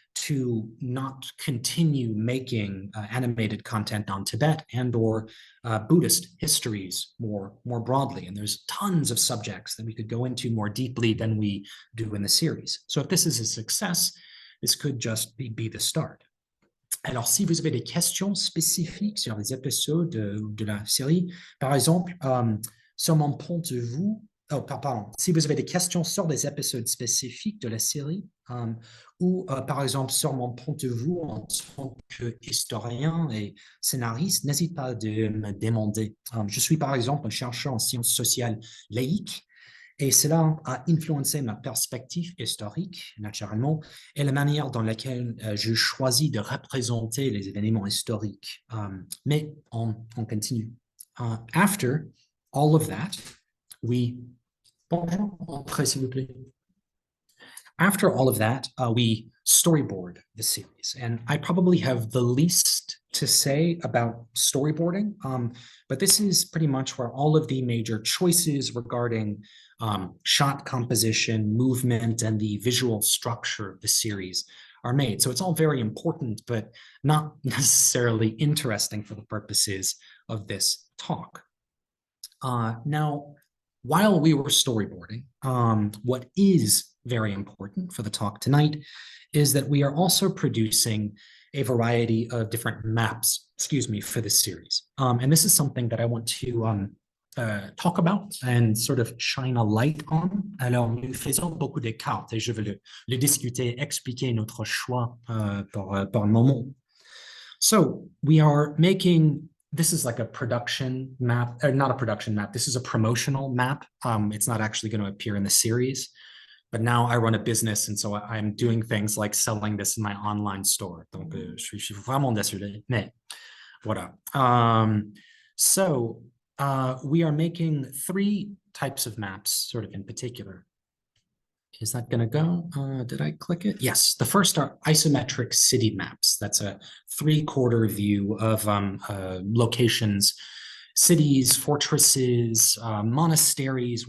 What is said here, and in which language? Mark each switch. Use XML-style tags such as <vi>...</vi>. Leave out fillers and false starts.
<en>to not continue making animated content on Tibet and or Buddhist histories more broadly. And there's tons of subjects that we could go into more deeply than we do in the series. So if this is a success, this could just be the start.</en> <fr>Alors, si vous avez des questions spécifiques sur les épisodes de la série, par exemple, sur mon point de vue, pardon, si vous avez des questions sur des épisodes spécifiques de la série, ou par exemple sur mon point de vue en tant qu'historien et scénariste, n'hésite pas de me demander. Je suis par exemple un chercheur en sciences sociales laïques, et cela a influencé ma perspective historique, naturellement, et la manière dans laquelle je choisis de représenter les événements historiques. Mais on continue.</fr> <en>After all of that,</en> <fr>s'il vous plaît.</fr> <en>After all of that, we storyboard the series. And I probably have the least to say about storyboarding, but this is pretty much where all of the major choices regarding shot composition, movement, and the visual structure of the series are made. So it's all very important, but not necessarily interesting for the purposes of this talk. Now, while we were storyboarding, what is very important for the talk tonight is that we are also producing a variety of different maps, for this series. And this is something that I want to talk about and sort of shine a light on.</en> <fr>Alors, nous faisons beaucoup de cartes et je vais le discuter, expliquer notre choix par un moment.</fr> <en>So we are making, this is like a production map, not a production map, this is a promotional map. It's not actually going to appear in the series. But now I run a business, and so I'm doing things like selling this in my online store.</en> <fr>Donc, je suis vraiment désolé, mais voilà.</fr> <en>So we are making 3 types of maps, sort of in particular. Is that going to go? Did I click it? Yes. The first are isometric city maps. That's a 3/4 view of locations, cities, fortresses, monasteries.</en>